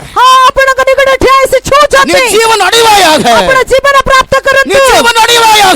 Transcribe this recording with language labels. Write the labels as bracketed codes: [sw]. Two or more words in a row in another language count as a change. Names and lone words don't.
[or] ହଁ ଆପଣଙ୍କ ନିକଟରେ ଠିଆ ହେଇ ସେ [ta] நீ [or] ଛୁଉଁଛନ୍ତି. [ta] ஜீவன் அடைவாயாக. [or] ଆପଣ ଜୀବନ ପ୍ରାପ୍ତ [ta] நீ [or] କରନ୍ତୁ. [ta] ஜீவன் அடைவாயாக.